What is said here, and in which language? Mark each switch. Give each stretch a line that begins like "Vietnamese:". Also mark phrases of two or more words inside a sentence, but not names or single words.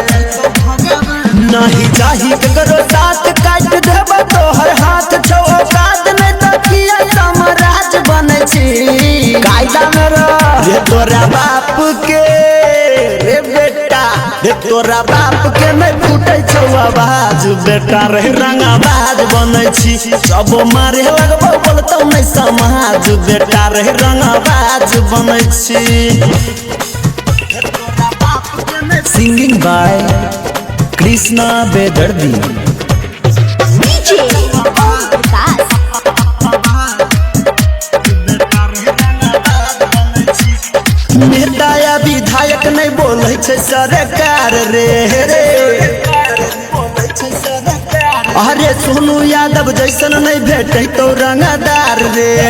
Maithili: नहीं चाही करो साथ काट देबो तो तोहर हाथ छौ औकात में तकिया साम्राज्य बनै छी कायदा में रे तोरा बाप के रे बेटा रे तोरा बाप के नहीं फूटे छौ आवाज बेटा रे रंगाबाज बनै छी सब मारे लगबो बोलतौ नहीं समाज बेटा रे रंगाबाज बनै छी।
English: Singing by Krishna Bedardi।
Maithili: नेता या विधायक नहीं बोले छे सरकार रे अरे सोनू यादव जैसन नहीं भेटे तो रंगदार रे